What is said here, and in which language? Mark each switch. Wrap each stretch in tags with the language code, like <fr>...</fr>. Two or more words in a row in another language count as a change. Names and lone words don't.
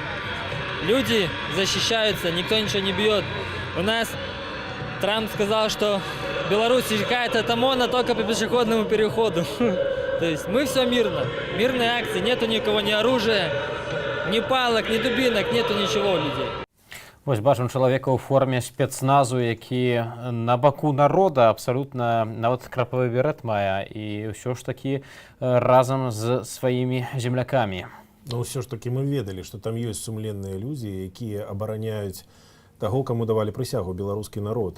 <ru>Люди защищаются, никто ничего не бьет. У нас Трамп сказал, что в Беларуси какая-то от ОМОНа только по пешеходному переходу. То есть мы все мирно. Мирные акции, нету никого ни оружия, ни палок, ни дубинок, нету ничего у людей.</ru> <be>Вось бачым чалавека ў форме спецназу, які на баку народа абсалютна нават крапавы берет мае і ўсё ж такі разам з сваімі землякамі. Но ўсё ж такі мы ведалі, што там ёсць сумленныя людзі, якія абараняюць таго, каму давалі прысягу беларускі народ.</be>